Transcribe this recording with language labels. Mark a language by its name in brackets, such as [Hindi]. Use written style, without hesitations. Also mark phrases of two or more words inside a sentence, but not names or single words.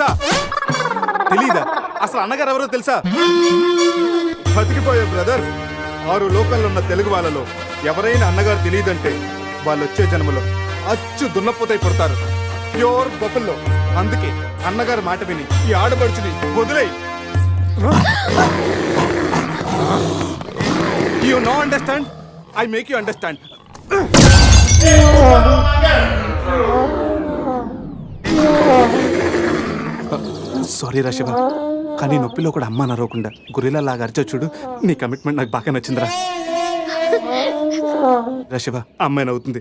[Telugu] తెలీదా? అసలు అన్నగారు ఎవరో తెలుసా? బతికిపోయే బ్రదర్. 6 లోకల్లో ఉన్న తెలుగు వాళ్ళలో ఎవరైనా అన్నగారు తెలియదంటే వాళ్ళు వచ్చే జన్మలో అచ్చు దున్నపోతై పుడతారు. [English] pure buffalo. [Telugu] అందుకే అన్నగారు మాట విని ఈ ఆడబడుచుని వదిలేయి. [English] You no understand? I make you understand. [Telugu] సారీ రా శివ, కానీ నొప్పిలో కూడా అమ్మ నరవకుండా గురిలా లాగా అరిచో చూడు. నీ కమిట్మెంట్ నాకు బాగా నచ్చిందిరా. రా శివ, అమ్మాయి నవ్వుతుంది.